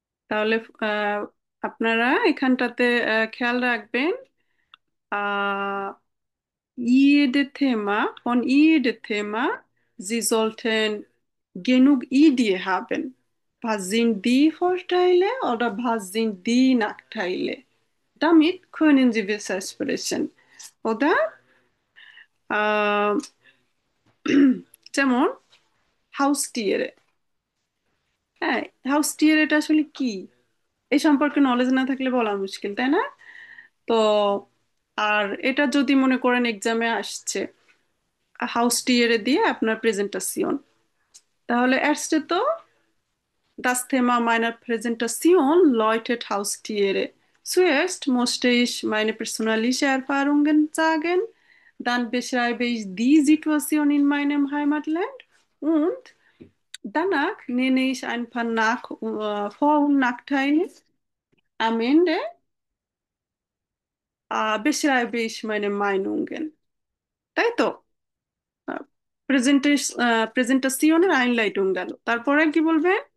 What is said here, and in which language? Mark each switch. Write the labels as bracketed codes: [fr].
[bn] তাহলে আহ, আপনারা এখানটাতে খেয়াল রাখবেন আহ, [de] jede Thema, von jedem Thema, Sie sollten genug Idee haben. Was sind die Vorteile oder was sind die Nachteile? Damit können Sie besser sprechen, oder? Äh, [bn] যেমন হাউস্টিয়ারে। হ্যাঁ, হাউস্টিয়ার এটা আসলে কি, এই সম্পর্কে নলেজ না থাকলে বলা মুশকিল, তাই না? তো আর এটা যদি মনে করেন এক্সামে আসছে হাউস্টিয়ারে দিয়ে আপনার প্রেজেন্টাসিয়ন, তাহলে এরস্টে তো [de] das Thema meiner Präsentation lautet Haustiere. Zuerst musste ich meine persönlichen Erfahrungen sagen, dann beschreibe ich die Situation in meinem Heimatland und danach nenne ich ein paar Vor- und Nachteile. Am Ende beschreibe ich meine Meinungen. [bn] তাই তো? প্রেজেন্টেশনের আইনলাইটুং গেল, তারপরে কি বলবে?